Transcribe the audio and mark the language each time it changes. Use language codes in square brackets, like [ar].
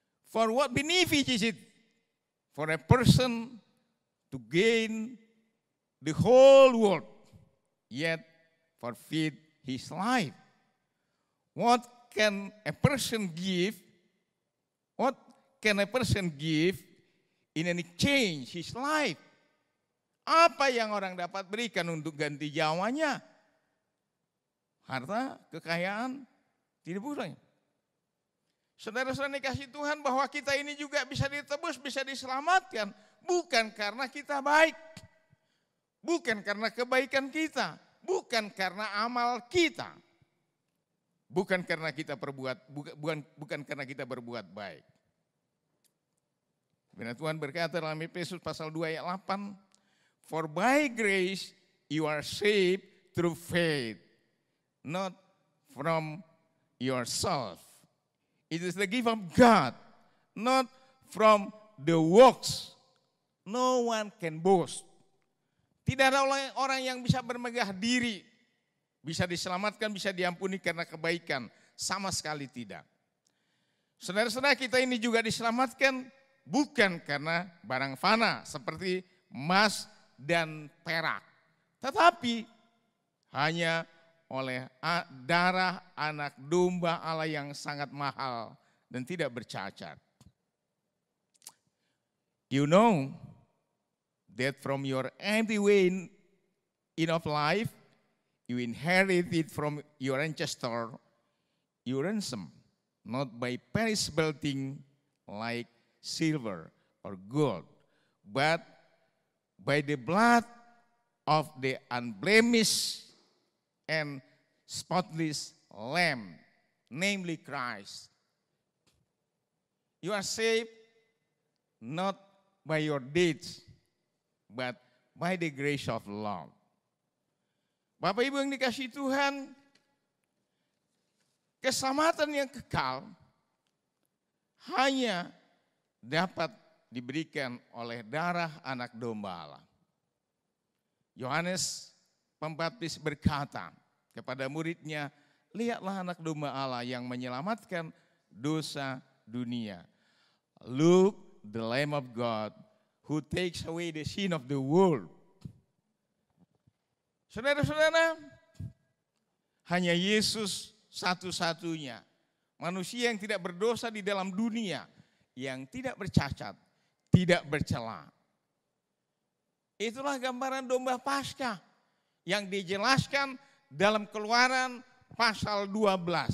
[en] For what benefit is it for a person to gain the whole world, yet forfeit his life? What can a person give? What can a person give in exchange his life? [id] Apa yang orang dapat berikan untuk ganti nyawanya? Harta, kekayaan, tidak boleh. Saudara-saudara dikasih Tuhan, bahwa kita ini juga bisa ditebus, bisa diselamatkan, bukan karena kita baik, bukan karena kebaikan kita, bukan karena amal kita, bukan karena kita bukan karena kita berbuat baik. Firman Tuhan berkata dalam Efesus pasal 2 ayat 8, [en] for by grace you are saved through faith, not from yourself. It is the gift of God, not from the works. No one can boast. [id] Tidak ada orang yang bisa bermegah diri, bisa diselamatkan, bisa diampuni karena kebaikan. Sama sekali tidak. Saudara-saudara, kita ini juga diselamatkan bukan karena barang fana seperti emas dan perak, tetapi hanya oleh darah anak domba Allah yang sangat mahal dan tidak bercacat. [en] You know that from your empty way of life, you inherited from your ancestor your ransom, not by perishable thing like silver or gold, but by the blood of the unblemished and spotless Lamb, namely Christ. You are saved not by your deeds, but by the grace of love. [id] Bapak Ibu yang dikasihi Tuhan, keselamatan yang kekal hanya dapat diberikan oleh darah anak domba Allah. Yohanes Pembaptis berkata kepada muridnya, lihatlah anak domba Allah yang menyelamatkan dosa dunia. [en] Look, the Lamb of God who takes away the sin of the world. [id] Saudara-saudara, hanya Yesus satu-satunya manusia yang tidak berdosa di dalam dunia, yang tidak bercacat, tidak bercela. Itulah gambaran domba Paskah yang dijelaskan dalam Keluaran pasal 12.